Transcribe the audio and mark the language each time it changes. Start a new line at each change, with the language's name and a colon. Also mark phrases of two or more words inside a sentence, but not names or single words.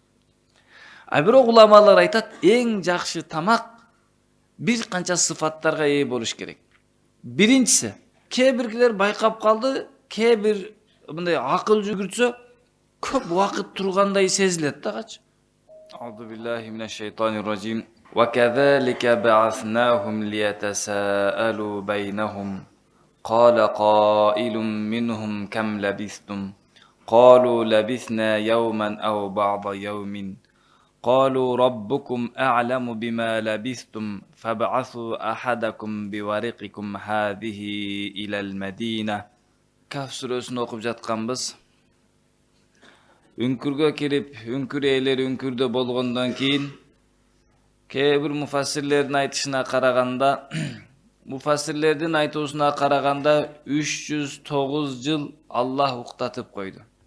Kyrgyz: Бирок уламалар айтат, эң жакшы тамак бир канча сыфаттарга ээ болуш керек. Биринчиси, кээ биркилер байкап калды, кээ бир мындай акыл жүгүртсө көп убакыт тургандай сезилет да качы.
Arabic: أعوذ بالله من الشيطان الرجيم. وكذلك بعثناهم ليتساءلوا بينهم. قال قائل منهم كم لبثتم. قالوا لبثنا يوما أو بعض يوم. قالوا ربكم أعلم بما لبثتم فابعثوا أحدكم بورقكم هذه إلى المدينة.
Kyrgyz: Kaf surasını okup жатканбыз. Үңкүргө кирип, үңкүр ээлери үңкүрдө болгондон кийин кээ бир муфассирлердин айтышына караганда, муфассирлердин айтуусуна караганда 309 жыл Аллах уктатып койду.